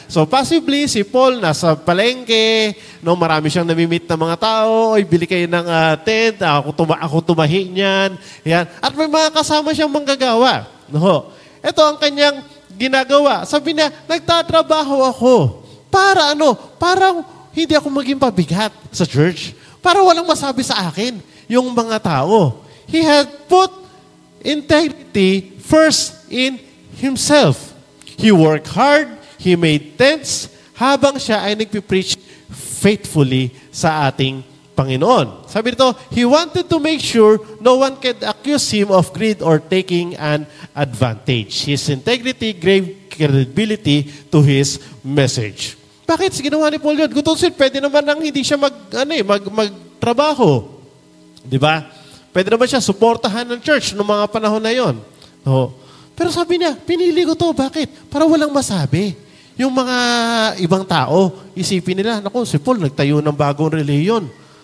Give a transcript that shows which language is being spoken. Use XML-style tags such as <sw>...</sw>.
<tl>So, possibly, si Paul nasa palengke, no, marami siyang namimit ng mga tao, bili kayo ng tent, ako tumahi niyan. Yan. At may mga kasama siyang manggagawa. No. Ito ang kanyang ginagawa. Sabi niya, nagtatrabaho ako. Para Para hindi ako maging pabigat sa church. Para walang masabi sa akin yung mga tao.</tl> <en>He had put integrity first in himself. He worked hard, he made tents,</en> <tl>habang siya ay nagpipreach</tl> <en>faithfully</en> <tl>sa ating Panginoon. Sabi nito,</tl> <en>he wanted to make sure no one can accuse him of greed or taking an advantage. His integrity gave credibility to his message.</en> <tl>Bakit ginawa ni Paul yun? Gutusin, pwede naman nang hindi siya magtrabaho. Di ba? Pwede naman siya suportahan ng church noong mga panahon na yon. No. Pero sabi niya, pinili ko to. Bakit? Para walang masabi. Yung mga ibang tao, isipin nila, naku, si Paul nagtayo ng bagong relihiyon.</tl>